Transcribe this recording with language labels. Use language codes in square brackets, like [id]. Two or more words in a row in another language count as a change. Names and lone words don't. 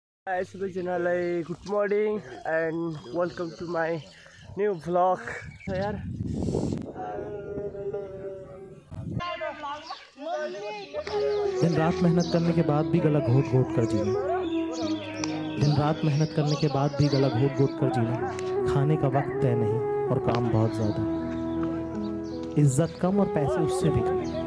[en] सबैजनालाई good morning and welcome to my new vlog. [hi] यार दिन रात मेहनत करने के बाद भी गला घोट घोट कर जीना, दिन रात मेहनत करने के बाद भी गला घोट घोट कर जीना। खाने का वक्त तय नहीं और काम बहुत ज़्यादा, इज्जत कम और पैसे उससे भी कम।